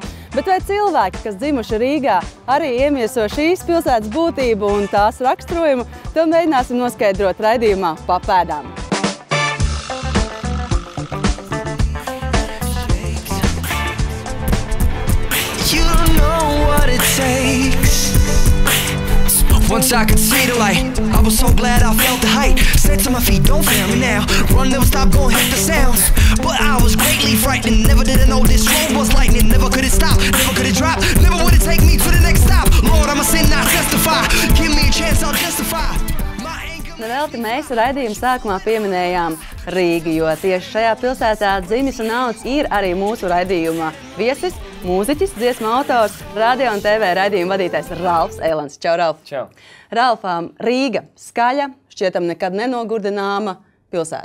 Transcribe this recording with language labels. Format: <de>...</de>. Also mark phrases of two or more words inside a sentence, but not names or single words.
<lv>Bet vai cilvēki, kas dzimuši Rīgā, arī iemieso šīs pilsētas būtību un tās raksturojumu, to mēģināsim noskaidrot raidījumā Pa pēdām.</lv> <en>Once I could see the light, I was so glad I felt the height. Said to my feet, don't fail me now. Run, never stop, gon' hit the sounds. But I was greatly frightened. Never did I know this road was lightning. Never could it stop, never could it drop. Never would it take me to the next stop. Lord, I'm a sin, not justify. Give me a chance, I'll justify.</en> <lv>Nevelti mēs raidījuma sākumā pieminējām Rīgu, jo tieši šajā pilsētā dzimis un audzis ir arī mūsu raidījuma viesis, mūziķis, dziesmu autors, radio un TV raidījuma vadītājs Ralfs Eilants. Čau, Ralf! Čau! Ralfām, Rīga – skaļa, šķietam nekad nenogurdināma pilsēta.</lv>